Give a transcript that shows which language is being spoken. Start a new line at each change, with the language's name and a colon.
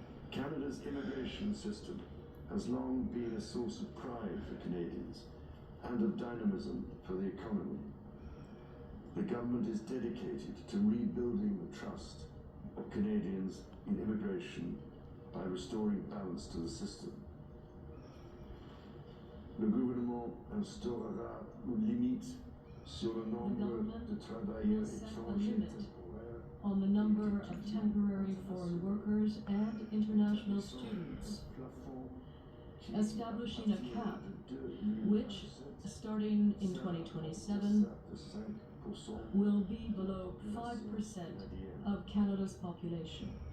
English: Canada's immigration system has long been a source of pride for Canadians and of dynamism for the economy. The government is dedicated to rebuilding the trust of Canadians in immigration by restoring balance to the system.
French: Le gouvernement instaurera une limite sur le nombre de travailleurs étrangers temporaires
English: on the number of temporary foreign workers and international students, establishing a cap which, starting in 2027, will be below 5% of Canada's population.